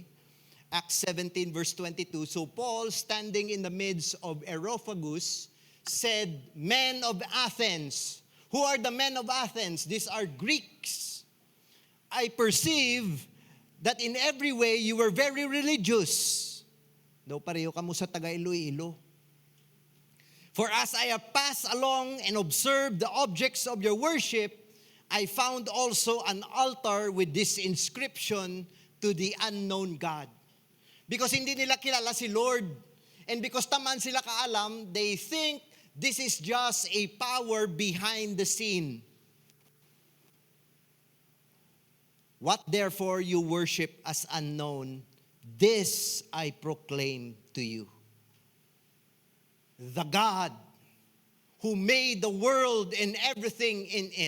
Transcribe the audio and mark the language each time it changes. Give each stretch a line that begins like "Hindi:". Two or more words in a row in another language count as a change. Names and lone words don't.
English: Acts 17 verse 22. So Paul, standing in the midst of Areopagus, said, "Men of Athens." Who are the men of Athens? These are Greeks. "I perceive that in every way you were very religious."
Hiligaynon: Daw pareho kamo sa taga Iloilo.
English: "For as I have passed along and observed the objects of your worship, I found also an altar with this inscription, to the unknown God."
Hiligaynon: Because hindi nila kilala si Lord.
English: And because
Hiligaynon: taman sila kaalam,
English: they think this is just a power behind the scene. "What therefore you worship as unknown, this I proclaim to you. The God who made the world and everything in it."